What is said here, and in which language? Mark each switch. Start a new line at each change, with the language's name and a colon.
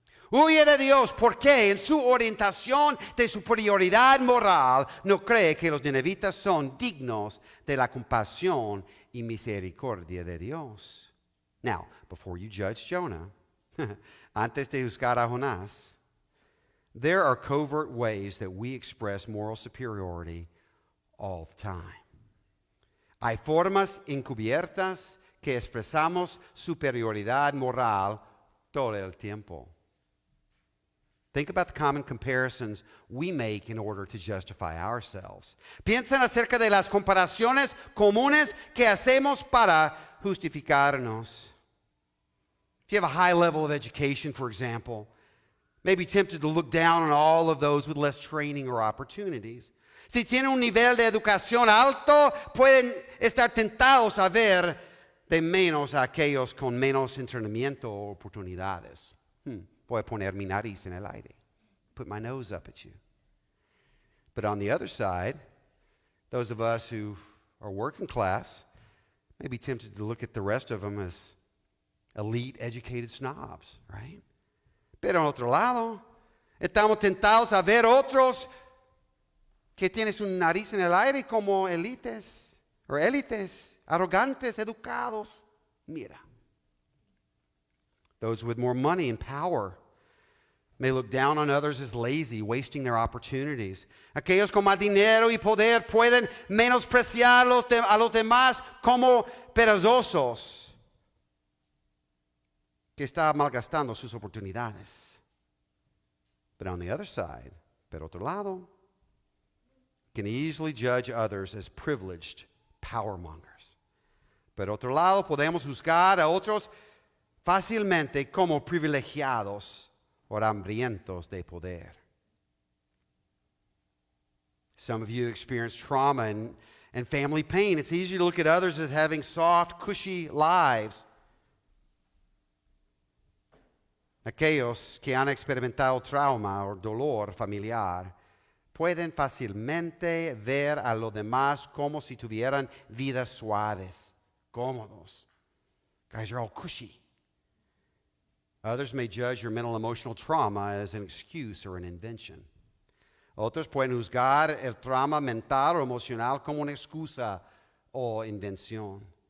Spanish: Huye de Dios porque en su orientación de superioridad moral no cree que los ninevitas son dignos de la compasión y misericordia de Dios.
English: Now, before you judge Jonah,
Spanish: antes de juzgar a Jonás,
English: there are covert ways that we express moral superiority all the time.
Spanish: Hay formas encubiertas que expresamos superioridad moral todo el tiempo.
English: Think about the common comparisons we make in order to justify ourselves.
Spanish: Piensen acerca de las comparaciones comunes que hacemos para justificarnos.
English: If you have a high level of education, for example, may be tempted to look down on all of those with less training or opportunities.
Spanish: Si tienen un nivel de educación alto, pueden estar tentados a ver de menos a aquellos con menos entrenamiento o oportunidades. Voy a poner mi nariz en el aire.
English: Put my nose up at you. But on the other side, those of us who are working class may be tempted to look at the rest of them as elite, educated snobs, right?
Spanish: Pero en otro lado, estamos tentados a ver otros que tienen su nariz en el aire como élites, arrogantes, educados. Mira.
English: Those with more money and power may look down on others as lazy, wasting their opportunities.
Spanish: Aquellos con más dinero y poder pueden menospreciar a los demás como perezosos, que están malgastando sus oportunidades.
English: But on the other side,
Spanish: por otro lado,
English: can easily judge others as privileged power mongers.
Spanish: Por otro lado, podemos juzgar a otros fácilmente como privilegiados o hambrientos de poder.
English: Some of you experience trauma and family pain. It's easy to look at others as having soft, cushy lives.
Spanish: Aquellos que han experimentado trauma o dolor familiar pueden fácilmente ver a los demás como si tuvieran vidas suaves, cómodos.
English: Guys, you're all cushy. Others may judge your mental emotional trauma as an excuse or an invention.
Spanish: Otros pueden juzgar el trauma mental o emocional como una excusa o invención.